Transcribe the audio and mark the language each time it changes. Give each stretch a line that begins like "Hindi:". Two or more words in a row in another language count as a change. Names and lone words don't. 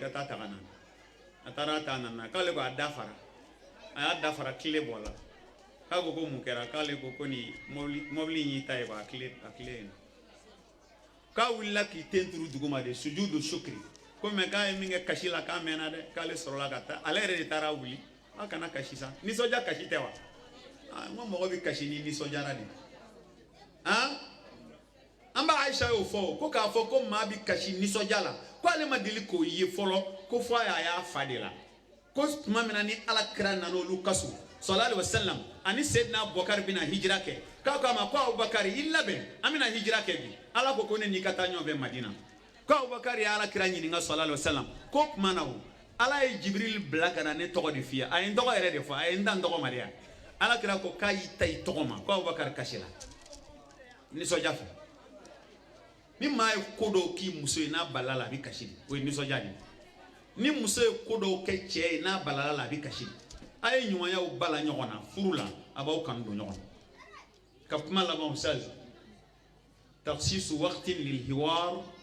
Bambara: ka taa ta ka na a taara a ta nana k'ale ko a dafara a y'a dafara tile bɔ la k'a ko mun kɛra k'ale ko nin mɔbili in y'i ta ye a tile ye k'a wulila k'i ten turu duguma de
Arabic: سجود الشكر
Bambara: ko mɛ k'a ye min kɛ kasi la k'a mɛnna dɛ k'ale sɔrɔla ka taa ale yɛrɛ de taara wuli a kana kasi sa nisɔndiya kasi tɛ wa n ko mɔgɔ bɛ kasi ni nisɔndiyara de an b'a Aisha y'o fɔ ko k'a fɔ ko maa bɛ kasi nisɔndiya la ko ale ma deli k'o ye fɔlɔ ko fɔ a y'a fa de la ko tuma min na ni ala kira nana olu kaso
Arabic: صلى الله عليه وسلم
Bambara: ani Seydina Abubakar bɛna hijira kɛ k'a ko a ma ko Abubakar i labɛn an bɛna hijira kɛ bi ala ko ne n'i ka taa ɲɔgɔn fɛ Madina ko Abubakar ye ala kira ɲininka
Arabic: صلى الله عليه
Bambara: wasallam ko tuma na o ala ye Jibril bila ka na ne tɔgɔ de f'i ye a ye n tɔgɔ yɛrɛ de fɔ a ye n da n tɔgɔ ma de ya ala kira ko k'a y'i ta i tɔgɔ ma ko Abubakar kasira nisɔndiya fɛ ni maa ye ko dɔw k'i muso ye n'a balala la a bɛ kasi de o ye nisɔndiya de ni muso ye ko dɔw kɛ cɛ ye n'a balala la a bɛ kasi de a ye ɲumanyaw bala ɲɔgɔn na furu la a b'aw kanu don ɲɔgɔn na ka kuma laban
Arabic: أستاذ تخصيص وقت للحوار